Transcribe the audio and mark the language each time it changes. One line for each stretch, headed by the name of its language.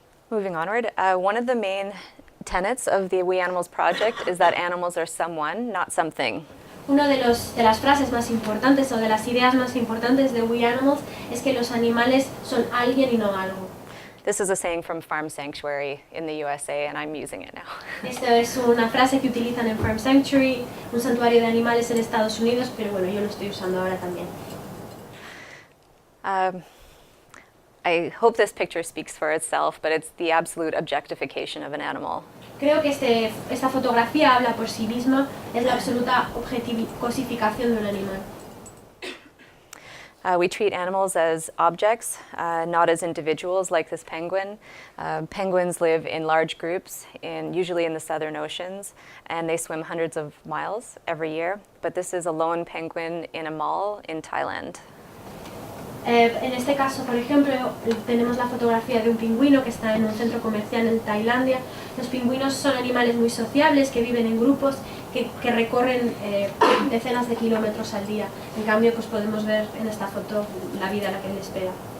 English: Moving onward, one of the main tenets of the We Animals project is that animals are someone, not something.
Spanish: Una de las frases más importantes o de las ideas más importantes de We Animals es que los animales son alguien y no algo.
English: This is a saying from Farm Sanctuary in the USA, and I'm using it now.
Spanish: Esta es una frase que utilizan en Farm Sanctuary, un santuario de animales en Estados Unidos, pero bueno, yo lo estoy usando ahora también.
English: I hope this picture speaks for itself, but it's the absolute objectification of an animal.
Spanish: Creo que esta fotografía habla por sí misma, es la absoluta cosificación de un animal.
English: We treat animals as objects, not as individuals like this penguin. Penguins live in large groups, usually in the southern oceans, and they swim hundreds of miles every year. But this is a lone penguin in a mall in Thailand.
Spanish: En este caso, por ejemplo, tenemos la fotografía de un pingüino que está en un centro comercial en Tailandia. Los pingüinos son animales muy sociables, que viven en grupos, que recorren decenas de kilómetros al día. En cambio, pues podemos ver en esta foto la vida a la que les espera.